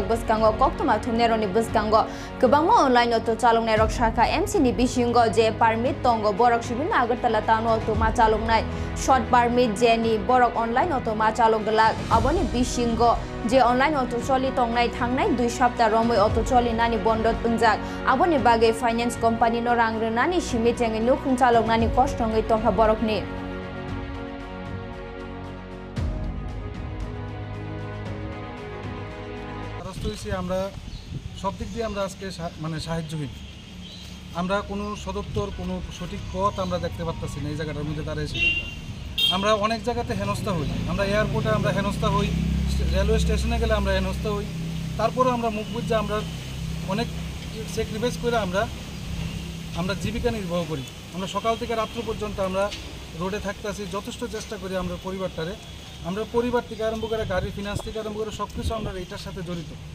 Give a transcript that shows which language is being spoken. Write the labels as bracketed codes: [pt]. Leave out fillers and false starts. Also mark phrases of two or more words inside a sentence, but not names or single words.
[trp] buskango koktoma thumne roni buskango kwbangma [en] online auto [trp] chalongnai rok shaka MC ni bisingo je permit tongo borok sibin Agartala tano auto ma chalongnai [en] short permit [trp] je ni borok [en] online auto [trp] ma chalogla aboni bisingo je [en] online auto [trp] choli tongnai thangnai 2 sapta romoi auto choli nani bondot ungjak aboni bagai [en] finance company [trp] no rang renani simi chengi nukhung chalongnani kostongai tongha borokni [bn] আমরা সব দিক দিয়ে আমরা আজকে মানে সাহায্যহীন আমরা কোনো সদপ্তর কোনো সঠিক পথ আমরা দেখতে পাচ্ছি না এই জায়গাটার মধ্যে দাঁড়িয়ে এসে আমরা অনেক জায়গাতে হেনস্থা হই আমরা এয়ারপোর্টে আমরা হেনস্থা হই রেলওয়ে স্টেশনে গেলে আমরা হেনস্থা হই তারপরে আমরা মুখ বুঝে আমরা অনেক স্যাক্রিফাইস করে আমরা জীবিকা নির্বাহ করি আমরা সকাল থেকে রাত্র পর্যন্ত আমরা রোডে থাকতেছি যথেষ্ট চেষ্টা করি আমরা পরিবার থেকে আরম্ভ করে গাড়ি ফিনান্স থেকে আরম্ভ করে সব কিছু আমরা এটার সাথে জড়িত